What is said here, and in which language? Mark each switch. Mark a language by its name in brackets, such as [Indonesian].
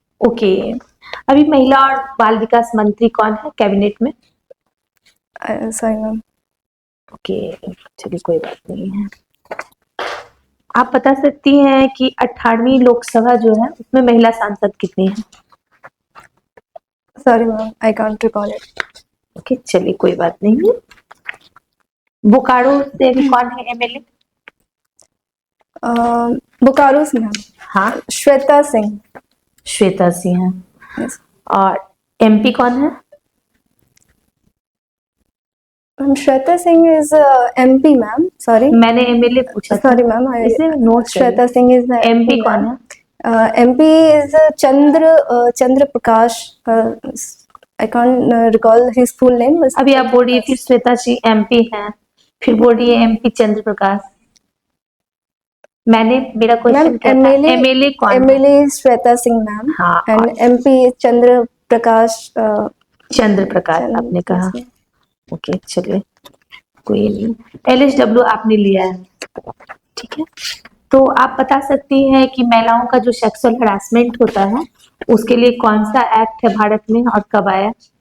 [Hindi] Okay, अभी महिला और बाल विकास मंत्री कौन है कैबिनेट में? [English] Sorry, ma'am. [Hindi] ओके, चलिए कोई बात नहीं है। आप बता सकती हैं कि 18वीं लोकसभा जो है उसमें महिला सांसद कितनी है? [English] Sorry, ma'am, I can't recall it. [Hindi] Okay, चलिए कोई बात नहीं है। बोकारो से भी कौन है एमएलए? बोकारो से ma'am. हाँ, श्वेता सिंह. श्वेता सिंह है। [English] Yes. [Hindi] और एमपी कौन है? [English] Ma'am, Shweta Singh is MP, ma'am. Sorry. [Hindi] मैंने एमएलए पूछा था, [English] Sorry, ma'am. [Hindi] इसलिए note [English] Shweta Singh is the [Hindi] MP कौन [English] ma'am. [Hindi] है? [English] MP is Chandra Prakash. I can't recall his full name. but [Hindi] अभी आप बोल रही है फिर श्वेता जी एमपी हैं, फिर बोल रही है एमपी चंद्र प्रकाश। मेरा [English] Ma'am, [Hindi] क्वेश्चन क्या था, एमएलए कौन है? [English] MLA is Shweta Singh, ma'am. [Hindi] हाँ, [English] And MP is Chandra Prakash. [Hindi] चंद्र प्रकाश आपने कहा। ओके, चलिए कोई नहीं। एलएसडब्ल्यू आपने लिया है, ठीक है। तो आप बता सकती हैं कि महिलाओं का जो सेक्सुअल हरासमेंट होता है उसके लिए कौन सा एक्ट है भारत में और कब आया?